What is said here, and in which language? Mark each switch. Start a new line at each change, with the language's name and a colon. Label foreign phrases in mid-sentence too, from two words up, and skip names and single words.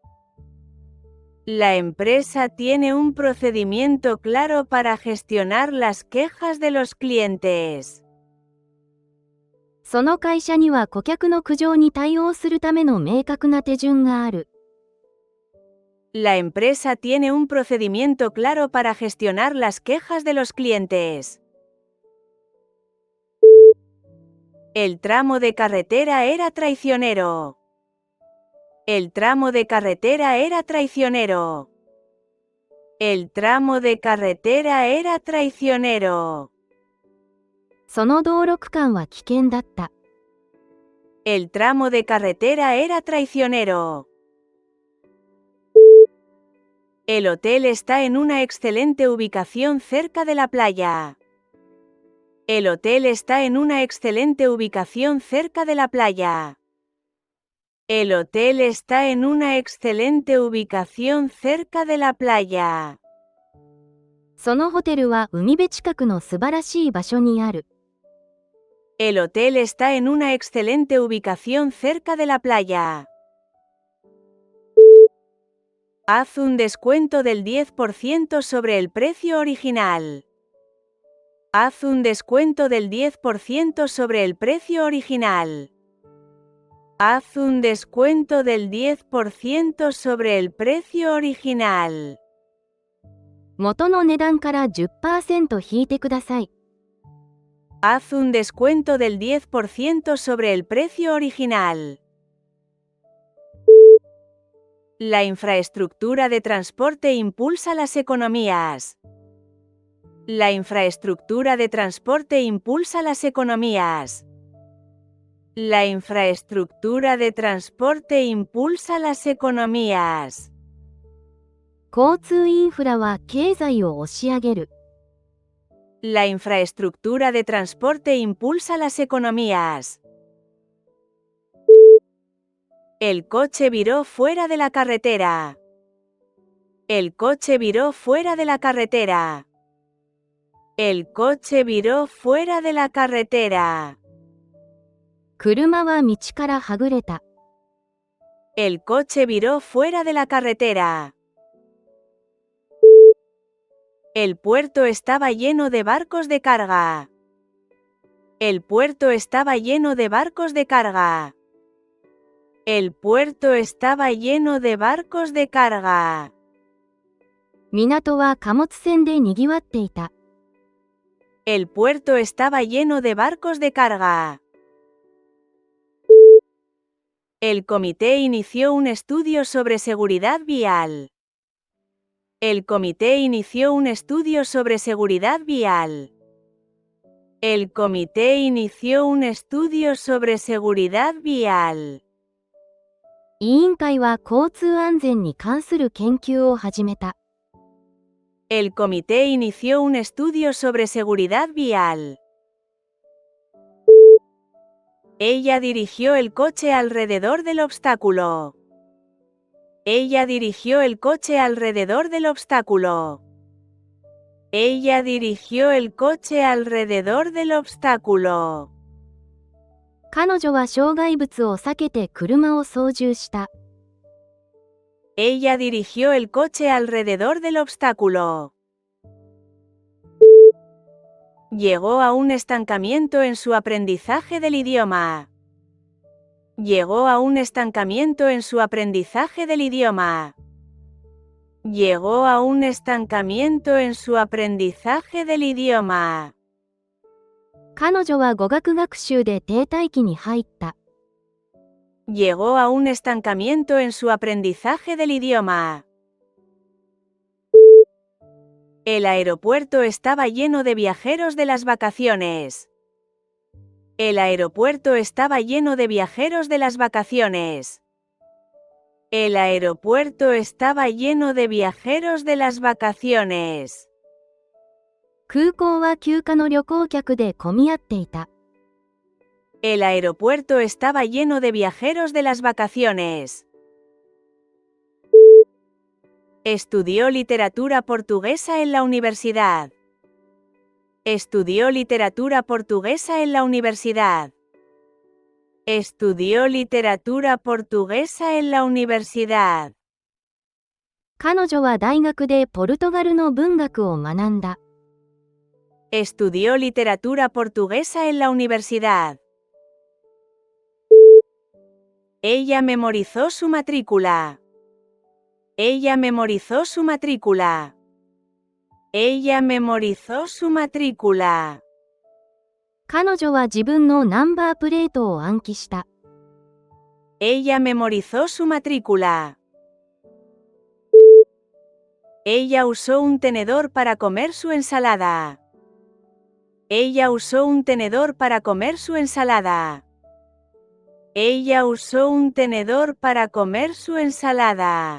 Spanish: La empresa tiene un procedimiento claro para gestionar las quejas de los clientes.
Japanese: その会社には顧客の苦情に対応するための明確な手順がある。
Spanish: La empresa tiene un procedimiento claro para gestionar las quejas de los clientes. El tramo de carretera era traicionero. El tramo de carretera era traicionero. El tramo de carretera era traicionero.
Japanese: その道路区間は危険だった。
Spanish: El tramo de carretera era traicionero. El hotel está en una excelente ubicación cerca de la playa. El hotel está en una excelente ubicación cerca de la playa. El hotel está en una excelente ubicación cerca de la playa.
Japanese: そのホテルは海辺近くの素晴らしい場所にある。
Spanish: El hotel está en una excelente ubicación cerca de la playa. Haz un descuento del 10% sobre el precio original. Haz un descuento del 10% sobre el precio original. Haz un descuento del 10% sobre el precio original.
Japanese: 元の値段から 10% 引いてください。
Spanish: Haz un descuento del 10% sobre el precio original. La infraestructura de transporte impulsa las economías. La infraestructura de transporte impulsa las economías. La infraestructura de transporte impulsa las economías.
Japanese: 交通インフラは経済を押し上げる。
Spanish: La infraestructura de transporte impulsa las economías. El coche viró fuera de la carretera. El coche viró fuera de la carretera. El coche viró fuera de la carretera.
Japanese: 車は道からはぐれた。
Spanish: El coche viró fuera de la carretera. El puerto estaba lleno de barcos de carga. El puerto estaba lleno de barcos de carga. El puerto estaba lleno de barcos de carga.
Japanese: 港は貨物船でにぎわっていた。
Spanish: El puerto estaba lleno de barcos de carga. El comité inició un estudio sobre seguridad vial. El comité inició un estudio sobre seguridad vial. El comité inició un estudio sobre seguridad vial.
Japanese: 委員会は交通安全に関する研究を始めた。
Spanish: El comité inició un estudio sobre seguridad vial. Ella dirigió el coche alrededor del obstáculo. Ella dirigió el coche alrededor del obstáculo. Ella dirigió el coche alrededor del obstáculo.
Japanese: 彼女は障害物を避けて車を操縦した。
Spanish: Ella dirigió el coche alrededor del obstáculo. Llegó a un estancamiento en su aprendizaje del idioma. Llegó a un estancamiento en su aprendizaje del idioma. Llegó a un estancamiento en su aprendizaje del idioma.
Japanese: 彼女は語学学習で停滞期に入った。
Spanish: Llegó a un estancamiento en su aprendizaje del idioma. El aeropuerto estaba lleno de viajeros de las vacaciones. El aeropuerto estaba lleno de viajeros de las vacaciones. El aeropuerto estaba lleno de viajeros de las vacaciones.
Japanese: 空港は休暇の旅行客で混み合っていた。
Spanish: El aeropuerto estaba lleno de viajeros de las vacaciones. Estudió literatura portuguesa en la universidad. Estudió literatura portuguesa en la universidad. Estudió literatura portuguesa en la universidad.
Japanese: 彼女は大学でポルトガルの文学を学んだ。
Spanish: Estudió literatura portuguesa en la universidad. Ella memorizó su matrícula. Ella memorizó su matrícula. Ella memorizó su matrícula.
Japanese: 彼女は自分のナンバープレートを暗記した。
Spanish: Ella memorizó su matrícula. Ella usó un tenedor para comer su ensalada. Ella usó un tenedor para comer su ensalada. Ella usó un tenedor para comer su ensalada.